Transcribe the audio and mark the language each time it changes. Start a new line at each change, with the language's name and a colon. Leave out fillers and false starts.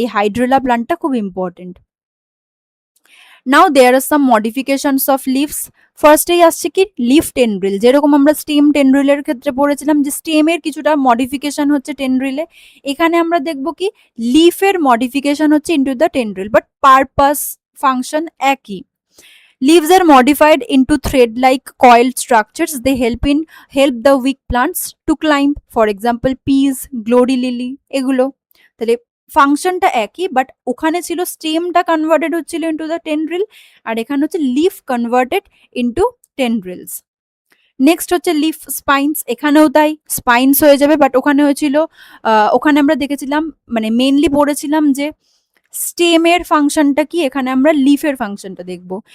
Bangla: এই হাইড্রিলা প্লান্টটা খুব important.
English: Now there are some modifications of leaves.
Bangla: ফার্স্টেই আসছে কি লিফ টেন্ড্রিল, যেরকম আমরা স্টেম টেন্ড্রিলের ক্ষেত্রে পড়েছিলাম যে স্টেমের কিছুটা মডিফিকেশন হচ্ছে টেন্ড্রিলে, এখানে আমরা দেখবো কি লিফের মডিফিকেশন হচ্ছে into the tendril, but purpose function একই।
English: Leaves are modified into thread-like coiled structures. They help the weak plants to climb. For example, peas, glory lily,
Bangla: এগুলো। তাহলে ফাংশনটা একই, বাট ওখানে ছিল স্টেমটা কনভার্টেড হচ্ছিল ইন্টু দ্য টেন্ড্রিল, আর এখানে হচ্ছে লিফ কনভার্টেড ইন্টু টেন্ড্রিলস। নেক্সট হচ্ছে লিফ স্পাইনস, এখানেও তাই স্পাইনস হয়ে যাবে, বাট ওখানে হয়েছিল ওখানে আমরা দেখেছিলাম মানে মেনলি পড়েছিলাম যে স্টেমের ফাংশনটা কি, এখানে আমরা লিফের ফাংশনটা দেখব।